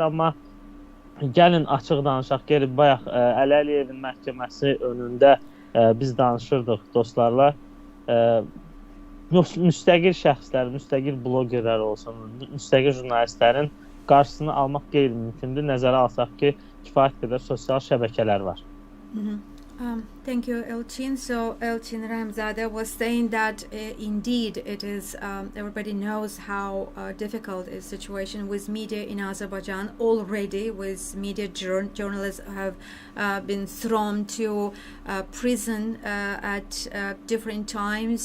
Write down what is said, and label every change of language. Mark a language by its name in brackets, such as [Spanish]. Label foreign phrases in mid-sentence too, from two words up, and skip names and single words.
[Azerbaijani] Amma gəlin açıq danışaq. Gəlin, bayaq Ali Aliyevin məhkəməsi önündə biz danışırdıq dostlarla. müstəqil şəxslər, müstəqil blogerlər olsun, müstəqil jurnalistlərin qarşısını almaq qeyri-mümkündür. Nəzərə alsaq ki, kifayət qədər sosial şəbəkələr var. [English] Thank you, Elçin. So Elçin Ramzadeh was saying that indeed it is, everybody knows how difficult is the situation with media in Azerbaijan already, with media journalists have been thrown to prison at different times.